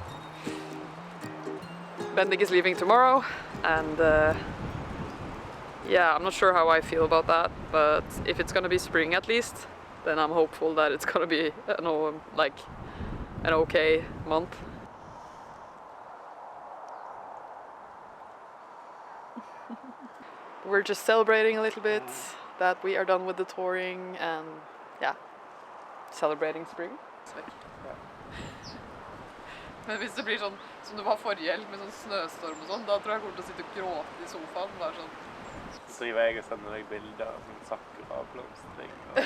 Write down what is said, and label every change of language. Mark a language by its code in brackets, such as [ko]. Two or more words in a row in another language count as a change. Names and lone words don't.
[en] Bendik is leaving tomorrow and yeah, I'm not sure how I feel about that, but if it's gonna be spring at least, then I'm hopeful that it's gonna be an okay month. We're just celebrating a little bit that we are done with the touring and yeah, celebrating spring. [no] Men hvis det blir sånn som det var forrige helg med sånn snøstorm og sånn, da tror jeg kommer til å sitte og gråte i sofaen. Bare sånn. Så driver jeg og sender deg bilder av sånn sakura-blomstring.